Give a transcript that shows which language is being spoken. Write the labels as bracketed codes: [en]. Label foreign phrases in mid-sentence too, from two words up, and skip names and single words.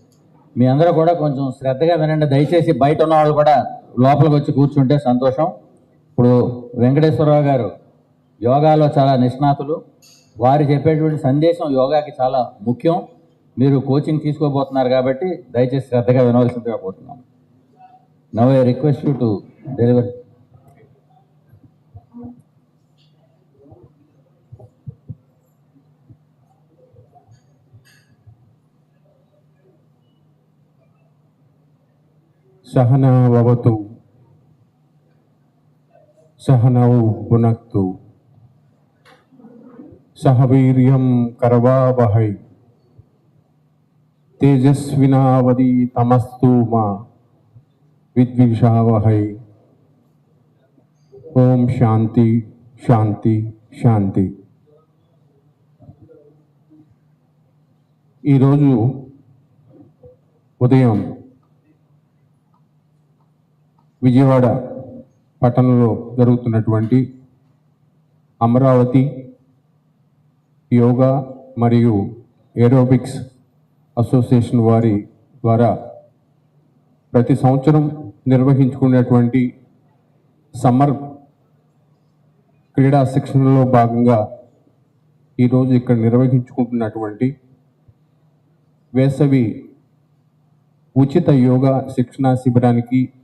[te] ఇప్పుడు మీ అందరూ కూడా కొంచెం శ్రద్ధగా వినండి. దయచేసి బయట ఉన్న వాళ్ళు కూడా లోపలికి వచ్చి కూర్చుంటే సంతోషం. ఇప్పుడు వెంకటేశ్వరరావు గారు యోగాలో చాలా నిష్ణాతులు. వారు చెప్పేటువంటి సందేశం యోగాకి చాలా ముఖ్యం. మీరు కోచింగ్ తీసుకోబోతున్నారు కాబట్టి దయచేసి శ్రద్ధగా వినవలసిందిగా కోరుతున్నాను. [en] now I request you to deliver. [sa] सहना भवतु सहनौ भुनक्तु सह वीर्यं करवावहै तेजस्विनावधीतमस्तु मा विद्विषावहै. ओम शांति शांति शांति. [te] ఈ రోజు ఉదయం విజయవాడ పట్టణంలో జరుగుతున్నటువంటి అమరావతి యోగా మరియు ఏరోబిక్స్ అసోసియేషన్ వారి ద్వారా ప్రతి సంవత్సరం నిర్వహించుకునేటువంటి సమ్మర్ క్రీడా శిక్షణలో భాగంగా ఈరోజు ఇక్కడ నిర్వహించుకుంటున్నటువంటి వేసవి ఉచిత యోగా శిక్షణా శిబిరానికి